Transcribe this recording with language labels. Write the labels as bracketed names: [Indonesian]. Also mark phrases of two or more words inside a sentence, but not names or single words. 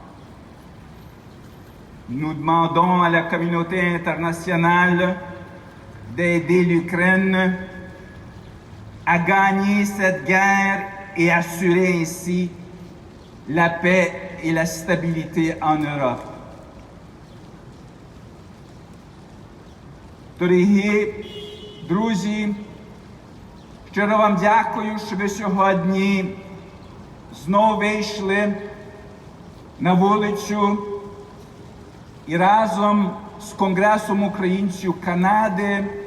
[French] Nous demandons à la communauté internationale d'aider l'Ukraine à gagner cette guerre et assurer ainsi la paix et la stabilité en Europe. [Ukrainian] Дорогі друзі, щиро вам дякую, що ви сьогодні знову вийшли на вулицю і разом з Конгресом українців Канади